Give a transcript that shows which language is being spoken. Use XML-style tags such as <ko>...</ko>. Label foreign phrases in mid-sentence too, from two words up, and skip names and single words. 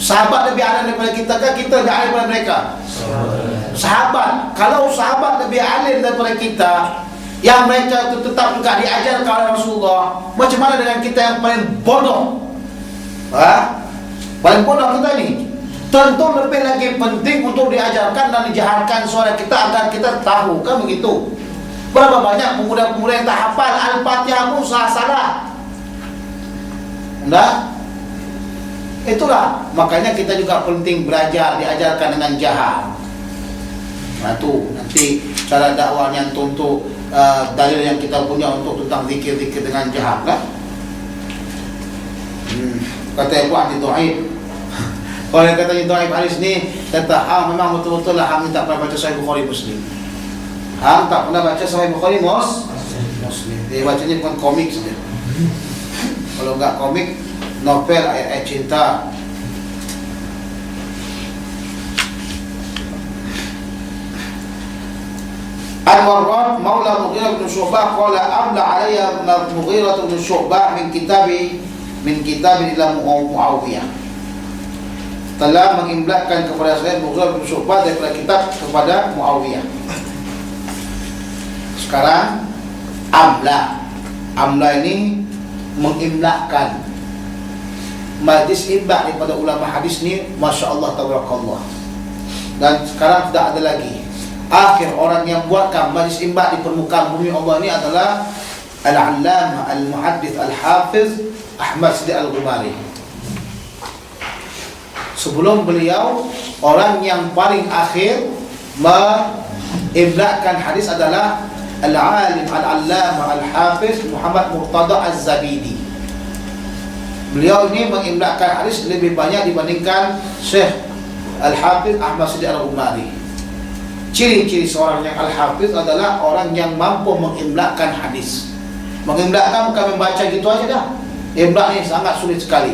<ms>Sahabat lebih alim daripada kita kan? Kita lebih alim daripada mereka? Sahabat. Kalau sahabat lebih alim daripada kita, yang mereka itu tetap juga diajarkan oleh Rasulullah, macam mana dengan kita yang paling bodoh? Paling bodoh kita ni. Tentu lebih lagi penting untuk diajarkan dan dijaharkan suara kita agar kita tahu, kan begitu? Berapa banyak pemuda-pemuda yang tak hafal Al-Fatihah pun salah. Nah, itulah makanya kita juga penting belajar, diajarkan dengan jahar. Nah tu nanti cara dakwahnya untuk dalil yang kita punya untuk tentang zikir-zikir dengan jahar, kan? Kata Abu Adi Dhaif. Kalau yang katanya Dhaif hadis ni, kata memang betul-betul lah hang tak pernah baca Sahih Bukhari Muslim. Hang tak pernah baca Sahih Bukhari Muslim. Dia bacanya bukan komik saja. Kalau enggak komik, novel ayat-ayat cinta.</ms> <ar>الوراد مولى المغيرة بن شعبة قال أملى علي المغيرة بن شعبة من كتاب إلى معاوية.</ar> <ms>Telah mengimlakkan kepada saya Mughirah bin Syu'bah daripada kitab kepada Muawiyah. Sekarang amla ini mengimlakkan. Majlis imlak daripada ulama hadis ni,</ms> <ar>ما شاء الله تبارك الله.</ar> <ms>Dan sekarang tidak ada lagi. Akhir orang yang buatkan majlis imlak di permukaan bumi Allah ini adalah Al-Allamah Al-Muhaddith Al-Hafiz Ahmad Siddiq Al-Ghumari. Sebelum beliau, orang yang paling akhir mengimlakkan hadis adalah Al-Alim Al-Allamah Al-Hafiz Muhammad Murtada Az-Zabidi. Beliau ini mengimlakkan hadis lebih banyak dibandingkan Syekh Al-Hafiz Ahmad Siddiq Al-Ghumari. Ciri-ciri seorang yang Al-Hafiz adalah orang yang mampu mengimlakkan hadis. Mengimlakkan bukan membaca gitu aja dah. Imlak ni sangat sulit sekali.</ms>